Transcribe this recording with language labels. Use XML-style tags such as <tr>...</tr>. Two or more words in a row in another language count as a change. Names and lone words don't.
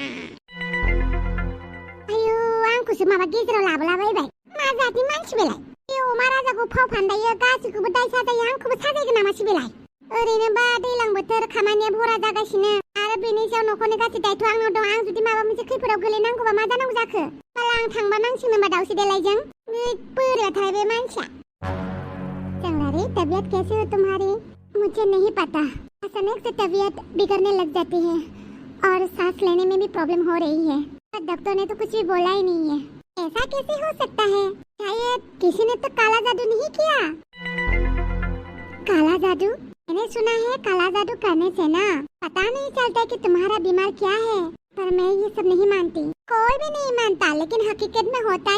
<brx>आयौ आंखौसो माबा गेजेराव लाबोलाबायबाय मा जातनि मानसि बेलाय बे अमा राजाखौ फाव फान्दायो गासैखौबो दाय साजायो आंखौबो साजायगोन नामासि बेलाय ओरैनोबा दैलां बोथोर खामानिया भरा जागासिनो आरो बेनि सायाव न'खरनि गासै दायथ' आंनाव दं आं जुदि माबा मोनसे खैफोदाव गोलैनांगौबा मा जानांगौ जाखो बाला आं थांबा नांसिगोन होनबा दावसो देलायजों बोरैबाथाय बे मानसिया</brx> <hi>चंगलारी तबीयत कैसी हो तुम्हारी मुझे नहीं पता अचानक से तबीयत बिगड़ने लग जाती है और सांस लेने में भी प्रॉब्लम हो रही है डॉक्टर ने तो कुछ भी बोला ही नहीं है ऐसा कैसे हो सकता है शायद किसी ने तो काला जादू नहीं किया काला जादू मैंने सुना है काला जादू करने से ना पता नहीं चलता कि तुम्हारा बीमार क्या है पर मैं ये सब नहीं मानती कोई भी नहीं मानता लेकिन हकीकत में होता</hi>